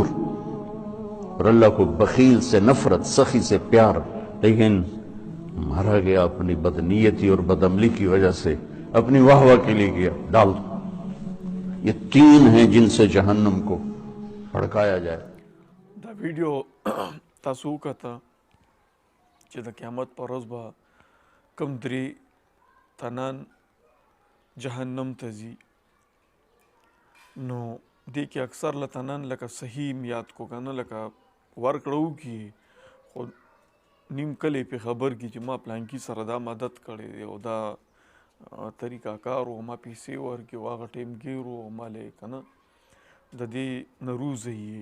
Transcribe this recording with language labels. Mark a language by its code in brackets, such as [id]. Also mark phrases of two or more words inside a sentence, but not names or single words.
[ur] اور اللہ کو بخیل سے نفرت، سخی سے پیار. لیکن مارا گیا اپنی بدنیتی اور بدعملی کی وجہ سے، اپنی واہ واہ کے لیے کیا. ڈال دو. یہ تین ہیں جن سے جہنم کو بھڑکایا جائے. [ps] دا ویډیو تاسو وکته چې د قیامت په ورځ به کم درې تنان جهنم ته ځي. نو دې کې اکثر له تنان لکه صحیح یاد کو که نه، لکه ورکړه وکړي، خو نیم کلی پې خبر کړي چې ما پلانکي سره دا مدد کړی دی او دا طریقه کار و، ما پیسې ورکړي او هغه ټیم ګیر و، ما لی که نه د دې نه روزئ.